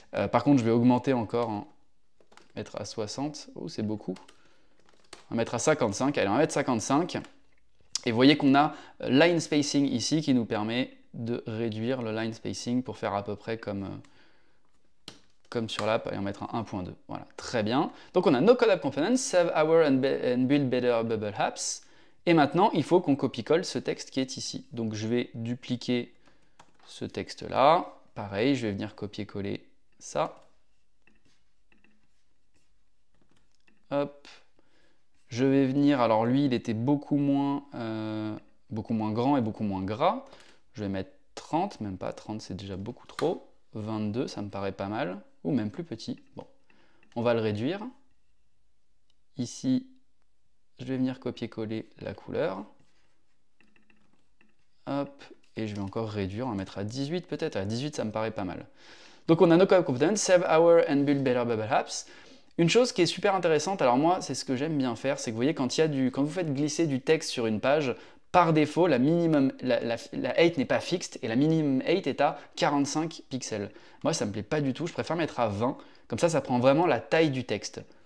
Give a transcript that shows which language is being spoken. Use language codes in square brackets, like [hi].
[fr] Par contre, je vais augmenter encore, hein, mettre à 60. Oh, c'est beaucoup. On va mettre à 55. Allez, on va mettre 55. Et vous voyez qu'on a line spacing ici qui nous permet de réduire le line spacing pour faire à peu près comme sur l'app. Allez, on va mettre un 1.2. Voilà, très bien. Donc on a [en] no code app components, save our and build better bubble apps. [fr] Et maintenant, il faut qu'on copie-colle ce texte qui est ici. Donc je vais dupliquer ce texte-là. Pareil, je vais venir copier-coller ça. Hop. Je vais venir, alors lui, il était beaucoup moins grand et beaucoup moins gras. Je vais mettre 30, même pas 30, c'est déjà beaucoup trop. 22, ça me paraît pas mal. Ou même plus petit. Bon, on va le réduire. Ici, je vais venir copier-coller la couleur. Hop, et je vais encore réduire, on va mettre à 18 peut-être. À 18, ça me paraît pas mal. Donc on a [en] no code components, save our and build better bubble apps. [fr] Une chose qui est super intéressante, alors moi, c'est ce que j'aime bien faire, c'est que vous voyez, quand vous faites glisser du texte sur une page, par défaut, la height n'est pas fixed et la minimum height est à 45 pixels. Moi, ça me plaît pas du tout, je préfère mettre à 20, comme ça prend vraiment la taille du texte.